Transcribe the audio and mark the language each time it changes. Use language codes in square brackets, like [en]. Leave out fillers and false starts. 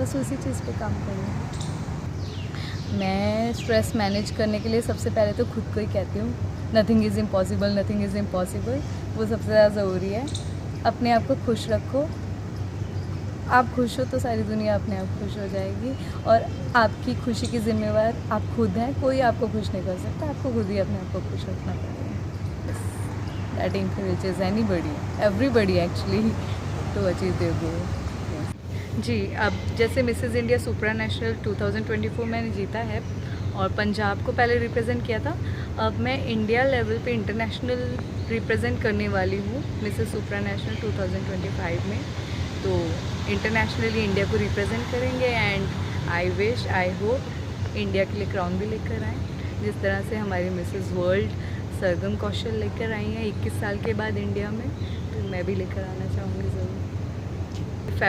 [hi] तो बस उसी चीज़ पे काम करना है। मैं स्ट्रेस मैनेज करने के लिए सबसे पहले तो खुद को ही कहती हूँ [en] nothing is impossible, nothing is impossible, [hi] वो सबसे ज़्यादा ज़रूरी है। अपने आप को खुश रखो, आप खुश हो तो सारी दुनिया अपने आप खुश हो जाएगी, और आपकी खुशी की जिम्मेवार आप खुद हैं, कोई आपको खुश नहीं कर सकता, आपको खुद ही अपने आप को खुश रखना पड़ेगा। [en] That encourages anybody, everybody actually to achieve their goal. [hi] जी, अब जैसे मिसेज़ इंडिया सुप्रा नेशनल 2024 मैंने जीता है और पंजाब को पहले रिप्रेजेंट किया था, अब मैं इंडिया लेवल पे इंटरनेशनल रिप्रेजेंट करने वाली हूँ मिसेज़ सुप्रा नेशनल 2025 में। तो इंटरनेशनली इंडिया को रिप्रेजेंट करेंगे, [en] and I wish, I hope [hi] India के लिए क्राउन भी लेकर आएँ, जिस तरह से हमारी मिसेज़ वर्ल्ड सरगम कौशल लेकर आई हैं 21 साल के बाद इंडिया में, तो मैं भी लेकर आना चाहूँगी ज़रूर।